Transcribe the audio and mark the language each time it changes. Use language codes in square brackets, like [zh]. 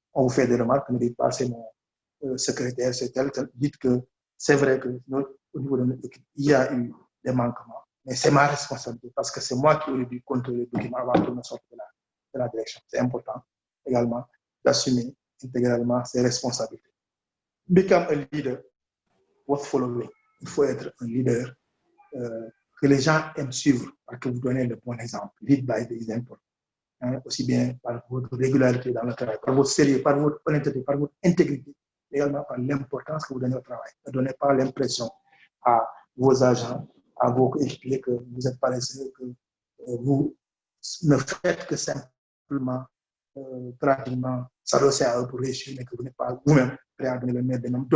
[fr] On vous fait des remarques, ne dites pas c'est mon secrétaire, c'est tel. Dites que c'est vrai que au niveau de notre équipe, il y a eu des manquements, mais c'est ma responsabilité parce que c'est moi qui ai dû contrôler le document avant de me sortir de la direction. C'est important également d'assumer intégralement ses responsabilités. [en] Become a leader worth following. [fr] Il faut être un leader que les gens aiment suivre parce que vous donnez le bon exemple. [en] Lead by the example. [fr] Hein, aussi bien par votre régularité dans le travail, par votre sérieux, par votre honnêteté, par votre intégrité, également par l'importance que vous donnez au travail. Ne donnez pas l'impression à vos agents, à vos équipiers que vous êtes paresseux, que vous ne faites que simplement pratiquement s'adosser à eux pour réussir, mais que vous n'êtes pas vous-même prêt à donner le meilleur des noms.